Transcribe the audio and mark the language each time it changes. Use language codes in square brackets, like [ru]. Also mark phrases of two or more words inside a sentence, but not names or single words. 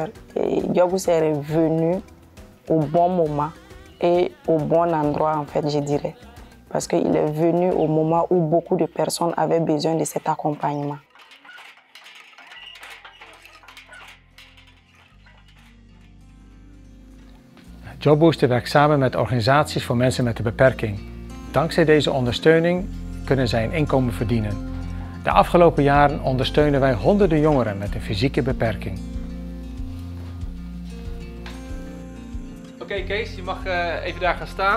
[fr] Job Booster est venu au bon moment et au bon endroit, en fait, je dirais. Parce qu'il est venu au moment où beaucoup de personnes avaient besoin de cet accompagnement. [nl] Job Booster werkt samen met organisaties voor mensen met een beperking. Dankzij deze ondersteuning kunnen zij een inkomen verdienen. De afgelopen jaren ondersteunen wij honderden jongeren met een fysieke beperking. Oké, Kees, je mag even daar gaan staan.